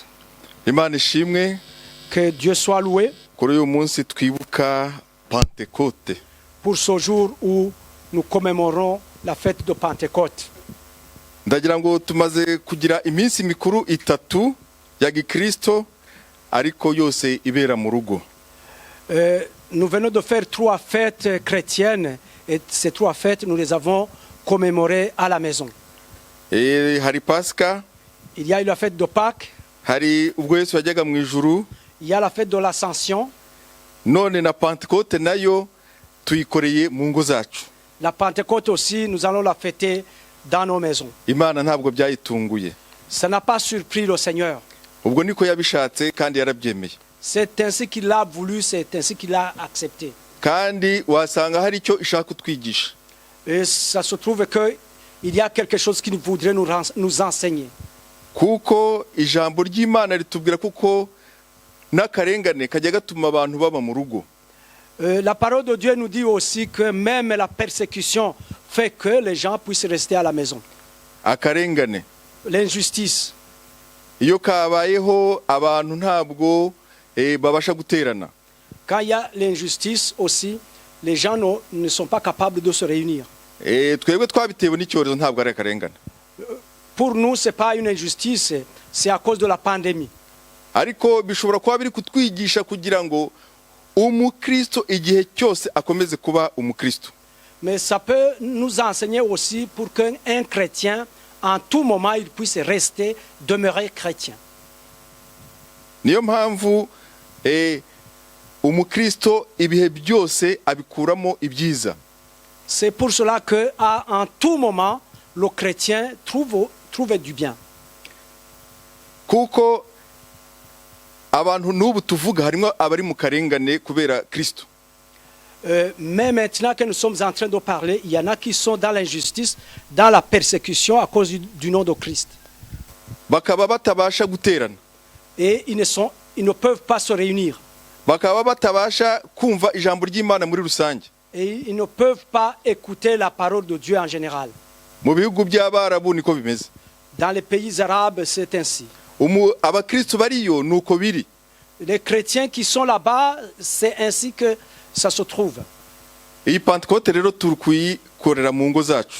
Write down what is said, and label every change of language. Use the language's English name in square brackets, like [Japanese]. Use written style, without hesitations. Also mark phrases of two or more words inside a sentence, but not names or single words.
[Kinyarwanda] Imana ishimwe [French] Que Dieu soit loué [Kinyarwanda] kuri uyu munsi twibuka Pentecote. [French] pour ce jour où nous commémorons la fête de Pentecôte. [Kinyarwanda] Ndagira ngo tumaze kugira iminsi mikuru itatu ya gikristo ariko yose ibera mu rugo. [French] Nous venons de faire 3 fêtes chrétiennes et ces 3 fêtes, nous les avons commémorées à la maison. [Kinyarwanda] Hari Pasika, [French] Il y a eu la fête de Pâques, [Kinyarwanda] hari ubwo Yesu yajyaga mu ijuru, [French] il y a la fête de l'Ascension. [Kinyarwanda] none na Pentecote nayo tuyikoreye mu ngo zacu. [French] La Pentecôte aussi, nous allons la fêter dans nos maisons. [Kinyarwanda] Imana ntabwo byayitunguye. [French] Ça n'a pas surpris le Seigneur. [Kinyarwanda] Ubwo niko yabishatse kandi yarabyemeye. [French] C'est ainsi qu'il a voulu, c'est ainsi qu'il a accepté. [Kinyarwanda] Kandi wasanga hari icyo ishaka kutwigisha. [French] Et ça se trouve qu'il y a quelque chose qu'il voudrait nous enseigner. [Kinyarwanda] Kuko ijambo ry'Imana ritubwira kuko n'akarengane kajya gatuma abantu baba mu rugo. [French] La parole de Dieu nous dit aussi que même la persécution fait que les gens puissent rester à la maison. [Kinyarwanda] Akarengane [French] L'injustice. [Kinyarwanda] iyo kabayeho abantu ntabwo babasha guterana. [French] Quand il y a l'injustice aussi, les gens ne sont pas capables de se réunir. [Kinyarwanda] Twebwe twabitewe n'icyorezo ntabwo ari akarengane. [French] Pour nous, ce n'est pas une injustice, c'est à cause de la pandémie. [Kinyarwanda] Ariko bishobora kuba biri kutwigisha kugira ngo umukristo igihe cyose akomeze kuba umukristo. [French] Mais ça peut nous enseigner aussi pour qu'un chrétien, en tout moment, il puisse rester, demeurer chrétien. [Kinyarwanda] Niyo mpamvu umukristo ibihe byose abikuramo ibyiza. [French] C'est pour cela qu'en tout moment, le chrétien trouve du bien. [Kinyarwanda] Kuko abantu n'ubu tuvuga harimo abari mu karengane kubera Kristo. [French] Mais maintenant que nous sommes en train de parler, il y en a qui sont dans l'injustice, dans la persécution à cause du nom de Christ. [Kinyarwanda] Bakaba batabasha guterana. [French] Et ils ne peuvent pas se réunir. [Kinyarwanda] Bakaba batabasha kumva ijambo ry'Imana muri rusange. [French] Et ils ne peuvent pas écouter la parole de Dieu en général. [Kinyarwanda] Mu bihugu by'Abarabu niko bimeze. [French] Dans les pays arabes, c'est ainsi. [Kinyarwanda] abakristo bariyo nuko biri. [French] Les chrétiens qui sont là-bas, c'est ainsi que ça se trouve. [Kinyarwanda] Iyi Pentecote rero turi kuyikorera mu ngo zacu,